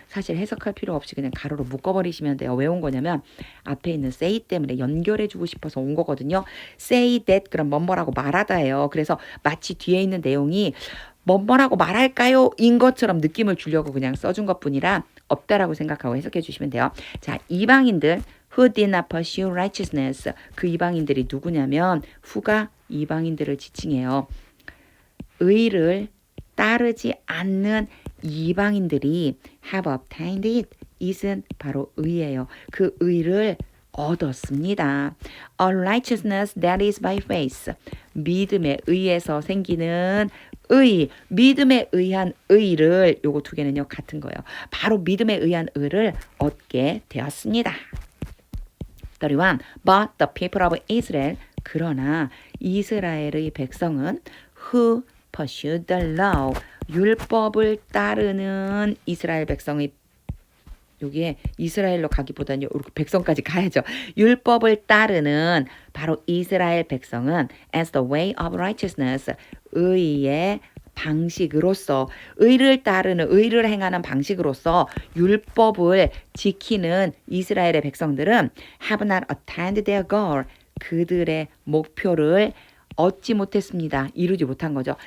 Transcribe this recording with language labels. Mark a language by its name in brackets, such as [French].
[Korean] 사실 해석할 필요 없이 그냥 가로로 묶어버리시면 돼요. 왜 온 거냐면 앞에 있는 say 때문에 연결해주고 싶어서 온 거거든요. say that 그럼 뭐뭐라고 말하다예요. 그래서 마치 뒤에 있는 내용이 뭐뭐라고 말할까요? 인 것처럼 느낌을 주려고 그냥 써준 것뿐이라 없다라고 생각하고 해석해 주시면 돼요. 자, 이방인들 [English] who did not pursue righteousness. [Korean] 그 이방인들이 누구냐면 who가 이방인들을 지칭해요. 의를 따르지 않는 이방인들이 [English] have obtained it. [Korean] it은 바로 의예요. 그 의를 얻었습니다. [English] A righteousness that is by faith. [Korean] 믿음에 의해서 생기는 의, 믿음에 의한 의를 요거 두 개는요 같은 거예요. 바로 믿음에 의한 의를 얻게 되었습니다. 31. [English] But the people of Israel [Korean] 그러나 이스라엘의 백성은 [English] who pursued the law. [Korean] 율법을 따르는 이스라엘 백성의 여기에 이스라엘로 가기보다는 이렇게 백성까지 가야죠. 율법을 따르는 바로 이스라엘 백성은 [English] as the way of righteousness, [Korean] 의의 방식으로서, 의를 따르는, 의를 행하는 방식으로서 율법을 지키는 이스라엘의 백성들은 [English] have not attained their goal, [Korean] 그들의 목표를 얻지 못했습니다. 이루지 못한 거죠.